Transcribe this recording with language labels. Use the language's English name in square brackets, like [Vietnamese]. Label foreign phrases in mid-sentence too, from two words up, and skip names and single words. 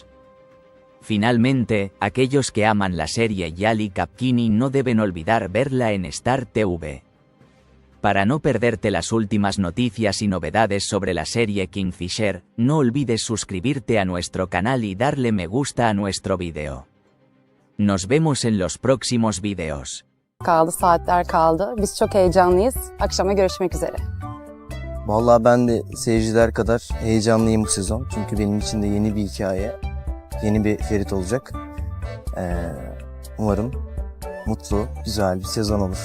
[Spanish] Finalmente, aquellos que aman la serie Yali Kapkini no deben olvidar verla en Star TV. Para no perderte las últimas noticias y novedades sobre la serie Kingfisher, no olvides suscribirte a nuestro canal y darle me gusta a nuestro vídeo. Nos vemos en los próximos vídeos. [Turkish] Kaldı, saatler kaldı. Biz çok heyecanlıyız. Akşama görüşmek üzere. Vallahi ben de seyirciler kadar heyecanlıyım bu sezon. Çünkü benim için de yeni bir hikaye, yeni bir Ferit olacak. Umarım mutlu, güzel bir sezon olur.